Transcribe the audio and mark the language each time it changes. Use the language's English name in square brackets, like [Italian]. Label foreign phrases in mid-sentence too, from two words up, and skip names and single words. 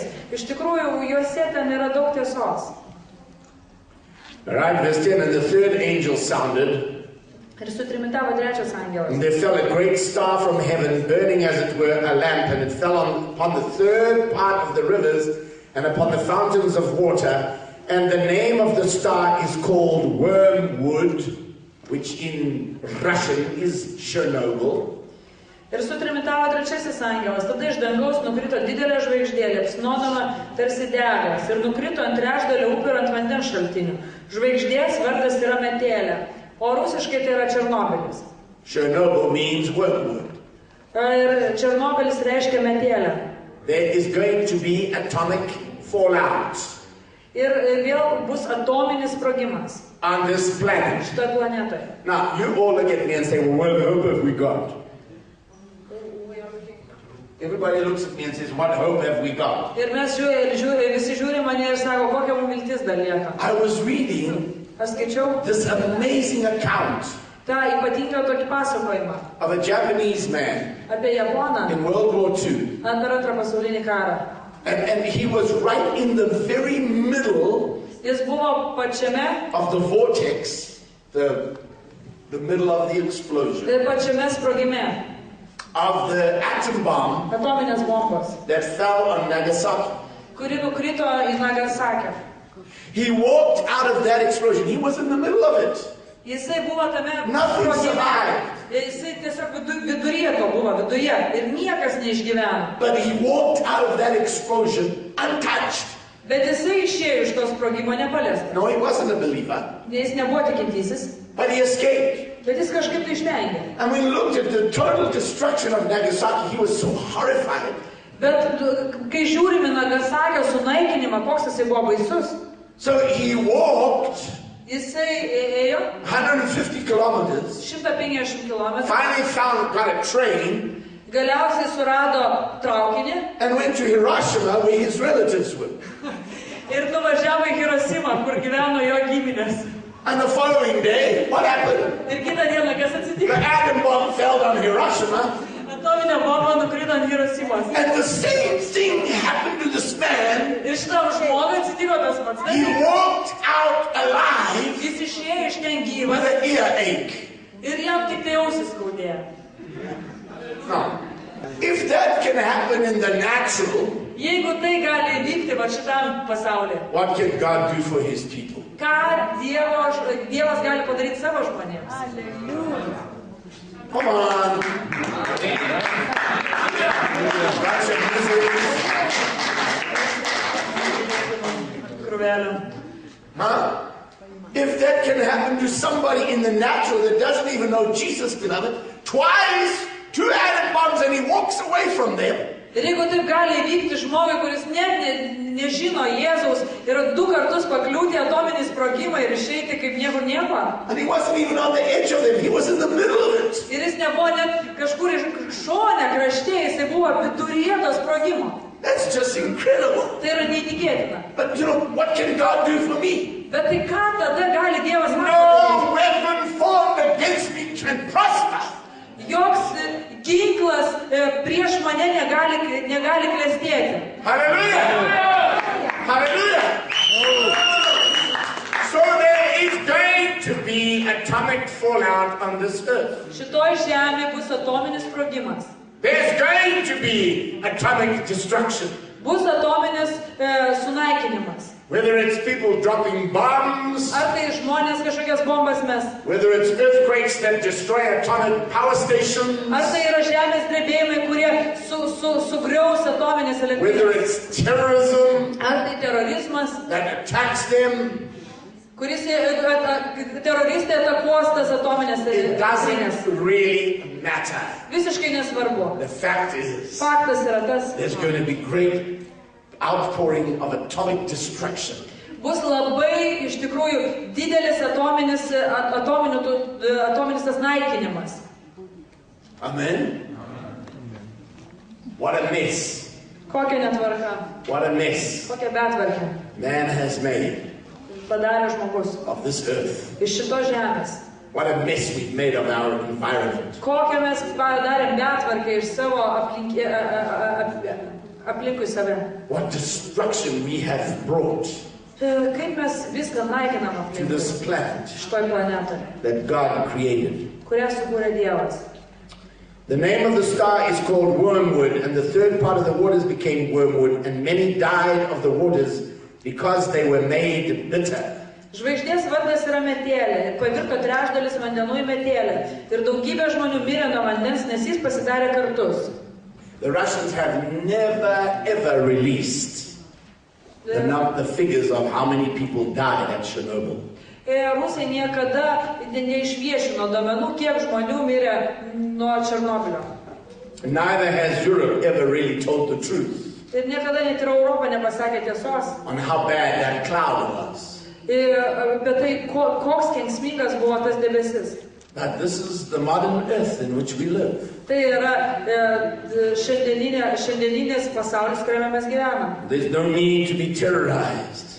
[Lithuanian] Iš tikrųjų, juose ten yra daug tiesos. [English] Right, verse 10, and the third angel sounded, [Lithuanian] Ir sutrimitavo trečias angelas. [English] and there fell a great star from heaven, burning as it were a lamp, and it fell upon the third part of the rivers and upon the fountains of water. And the name of the star is called Wormwood, which in Russian is Chernobyl. [Lithuanian] Ir sutrimitavo trečiasis angelas. Tada iš dangaus nukrito didelė žvaigždė, liepsnodama tarsi degas, ir nukrito ant trečdalio upių ir ant vandens šaltinių. Žvaigždės vardas yra Metelė, o rusiškai tai yra Černobylis. [English] Chernobyl means wormwood. [Lithuanian] Ir Černobylis reiškia Metelę. [English] There is going to be atomic fallout [Lithuanian] Ir vėl bus atominis sprogimas [English] on this planet. [Lithuanian] šitoje planetoje. [English] Now, you all look at me and say, well, what hope have we got? Everybody looks at me and says, what hope have we got? [Lithuanian] Ir mes visi žiūri mane ir sako, kokia mums viltis dar lieka. [English] I was reading [Lithuanian] Aš skaičiau [English] this amazing account [Lithuanian] tą ypatingą tokį pasakojimą [English] of a Japanese man [Lithuanian] apie Japoną [English] in World War II. [Lithuanian] per antrą pasaulinį karą. [English] And he was right in the very middle [Lithuanian] Jis buvo pačiame, [English] of the vortex, the middle of the explosion, [Lithuanian] pačiame sprogime [English] of the atom bomb [Lithuanian] atominės bombos, [English] that fell on Nagasaki. [Lithuanian] kuri nukrito į Nagasakę. [English] He walked out of that explosion. He was in the middle of it. [Lithuanian] Jisai buvo tame [English] Nothing [Lithuanian] sprogime. [English] survived. [Lithuanian] Jisai tiesiog viduryje to buvo, viduje. Ir niekas neišgyveno. [English] But he walked out of that explosion untouched. [Lithuanian] Bet jisai išėjo iš to sprogimo nepaliestas. [English] No, he wasn't a believer, [Lithuanian] Jis nebuvo tikintysis, [English] but he escaped. [Lithuanian] bet jis kažkaip tai išvengė. [English] And we looked at the total destruction of Nagasaki. He was so horrified. [Lithuanian] Bet kai žiūrime Nagasakio sunaikinimą, koks jisai buvo baisus, [English] So he walked [Lithuanian] jisai ėjo [English] 150 kilometers, [Lithuanian] 150 km, [English] finally got a train, [Lithuanian] galiausiai surado traukinį [English] and went to Hiroshima where his relatives were. [Lithuanian] ir nuvažiavo į Hirosimą, kur gyveno jo giminės. [English] And the following day, what happened? [Lithuanian] Ir kitą dieną kas [English] The [Lithuanian] atsitiko? [English] atom bomb fell on Hiroshima, [Lithuanian] Atominė bomba nukrito ant Hirosimos. [English] and the same thing happened to this man. [Lithuanian] Ir šitam žmogui atsitiko tas pats. [English] He walked out alive [Lithuanian] Jis išėjo iš ten [English] with [Lithuanian] gyvas [English] an earache. [Lithuanian] ir jam tik tai ausis skaudėjo. [English] Now, if that can happen in the natural, [Lithuanian] Jeigu tai gali vykti va šitam pasaulyje. [English] What can God do for his people? [Lithuanian] Ką Dievas gali padaryti savo žmonėms? [English] Come on. Bunch of miseries. [Lithuanian] Krūvelėm. Huh? [English] If that can happen to somebody in the natural that doesn't even know Jesus, beloved, twice, 2 atom bombs, and he walks away from them. [Lithuanian] Ir jeigu taip gali įvykti žmogui, kuris net nežino Jėzaus ir 2 kartus pakliūti atominį sprogimą ir išeiti kaip niekur nieko. [English] And he wasn't even on the edge of them, he was in the middle of it. [Lithuanian] Ir jis nebuvo net kažkur iš šone krašte, jis buvo viduryje to sprogimo. [English] That's just incredible. [Lithuanian] Tai yra neįtikėtina. [English] But you know, what can God do for me? [Lithuanian] Bet tai ką tada gali Dievas man [English] No [Lithuanian] padaryti? [English] weapon formed against me can prosper. [Lithuanian] Joks ginklas prieš mane negali klestėti. [English] Hallelujah! Hallelujah! So there is going to be atomic fallout on this earth. [Lithuanian] Šitoj žemė bus atominis sprogimas. [English] There's going to be atomic destruction. [Lithuanian] Bus atominis sunaikinimas. [English] Whether it's people dropping bombs, [Lithuanian] Ar tai žmonės kažkokias bombas mes? [English] whether it's earthquakes that destroy atomic power stations, [Lithuanian] Ar tai yra žemės drebėjimai, kurie sugriaus atominės [English] whether [Lithuanian] elektrinės? [English] it's terrorism [Lithuanian] Ar tai terorizmas, [English] that attacks them, [Lithuanian] kuris teroristai atakuos tas atominės [English] it [Lithuanian] elektrinės? [English] doesn't really matter. [Lithuanian] Visiškai nesvarbu. [English] The fact is, [Lithuanian] Faktas yra tas, [English] there's going to be great outpouring of atomic destruction. [Lithuanian] bus labai iš tikrųjų didelis atominis tas naikinimas. [English] Amen? What a mess. [Lithuanian] Kokia netvarka, [English] What a mess [Lithuanian] kokia betvarkė [English] man has made [Lithuanian] padarė žmogus [English] of this earth. [Lithuanian] iš šitos žemės. [English] What a mess we've made of our environment. [Lithuanian] Kokią mes padarėm betvarkę iš savo aplinkui save. [English] What destruction we have brought [Lithuanian] Kaip mes viską naikinam [English] to [Lithuanian] aplinkui [English] this planet [Lithuanian] šitoj planetoje, [English] that God created. [Lithuanian] kurią sukūrė Dievas. [English] The name of the star is called Wormwood, and the third part of the waters became wormwood, and many died of the waters because they were made bitter. [Lithuanian] Žvaigždės vardas yra metėlė ir pavirto trečdalis vandenų į metėlę. Ir daugybė žmonių mirė nuo vandens, nes jis pasidarė kartus. [English] The Russians have never ever released the figures of how many people died at Chernobyl. [Lithuanian] Rusai niekada neišviešino duomenų, kiek žmonių mirė nuo Černobylio. [English] Neither has Europe ever really told the truth [Lithuanian] Ir niekada net ir Europa nepasakė tiesos. [English] on how bad that cloud was. [Lithuanian] Ir apie tai, koks kenksmingas buvo tas debesis. [English] But this is the modern earth in which we live. [Lithuanian] Tai yra šiandieninis pasaulis, kuriame mes gyvename. [English] There's no need to be terrorized.